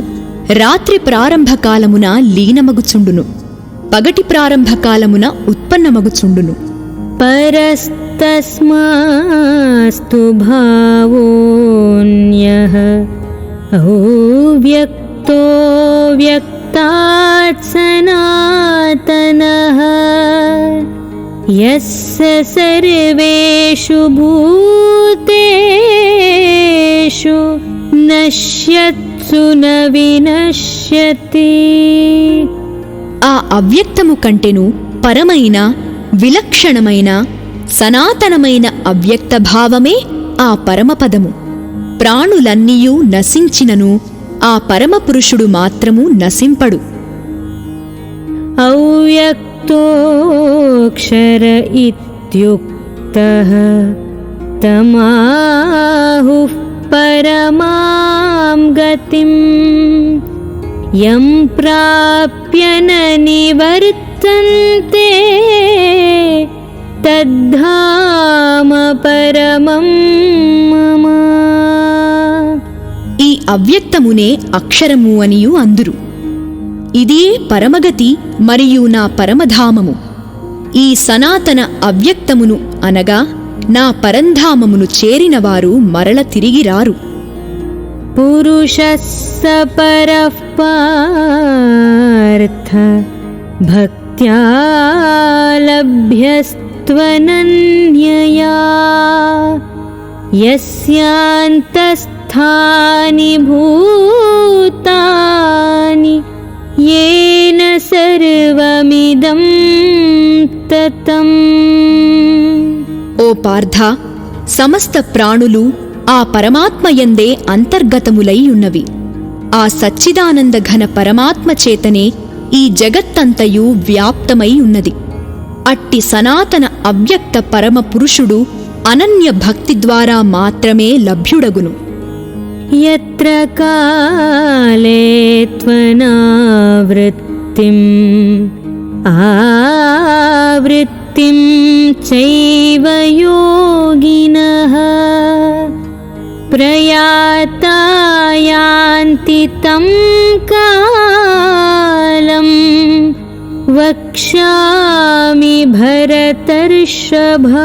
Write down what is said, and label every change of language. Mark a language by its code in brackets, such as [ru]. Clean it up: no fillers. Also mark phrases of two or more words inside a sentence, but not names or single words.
[te] రాత్రి ప్రారంభకాలమున లీనమగుచుండును, పగటి ప్రారంభకాలమున ఉత్పన్నమగుచుండును. [sa] పరస్తస్మాస్తు భావోన్యః అవ్యక్తో వ్యక్తాత్ సనాతనః यस्य सर्वेषु भूतेषु नश्यत्सु न विनश्यति। [te] ఆ అవ్యక్తము కంటెను పరమైన విలక్షణమైన సనాతనమైన అవ్యక్త భావమే ఆ పరమపదము. ప్రాణులన్నీయూ నశించినను ఆ పరమపురుషుడు మాత్రము నశింపడు. [sa] अव्यक्तोऽक्षर इत्युक्तः तमाहुः परमां गतिं यं प्राप्य न निवर्तन्ते तद्धाम परमं मम। [te] ఈ అవ్యక్తమునే అక్షరము అనియు అందురు. ఇదే పరమగతి మరియు నా పరమధామము. ఈ సనాతన అవ్యక్తమును అనగా నా పరంధామమును చేరినవారు మరల తిరిగిరారు. [sa] పురుషస్స పరః పార్థ భక్త్యా లభ్యస్త్వనన్యయా యస్యాంతస్థాని భూతాని येन सर्वमिदं ततं। [te] ఓ పార్థ, సమస్త ప్రాణులు ఆ పరమాత్మయందే అంతర్గతములై ఉన్నవి. ఆ సచ్చిదానంద ఘన పరమాత్మ చేతనే ఈ జగత్తంతయు వ్యాప్తమై ఉన్నది. అట్టి సనాతన అవ్యక్త పరమ పురుషుడు అనన్య భక్తి ద్వారా మాత్రమే లభ్యుడగును. [sa] यत्र काले त्वनावृत्तिम् आवृत्तिं चैव योगिनः प्रयाता यान्ति तं कालं वक्ष्यामि भरतर्षभ।